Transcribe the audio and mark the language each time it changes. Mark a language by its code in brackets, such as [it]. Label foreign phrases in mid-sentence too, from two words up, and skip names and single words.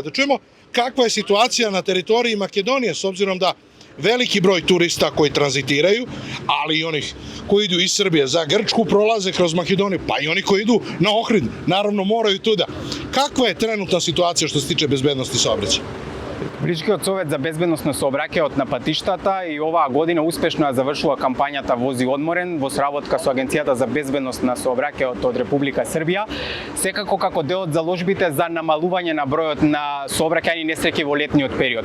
[sr] Da čujemo kakva je situacija na teritoriji Makedonije, s obzirom da veliki broj turista koji tranzitiraju, ali i onih koji idu iz Srbije za Grčku, prolaze kroz Makedoniju, pa i oni koji idu na Ohrid, naravno moraju tuda. Kakva je trenutna situacija što se tiče bezbednosti saobraćaja? [mk] Речкиот совет за безбедносно сообраќајот на патиштата и оваа година успешно ја завршува кампањата Вози одморен во сработка со Агенцијата за безбедност на сообраќајот од Република Србија, секако како дел од заложбите за намалување на бројот на сообраќајни несреќи во летниот период.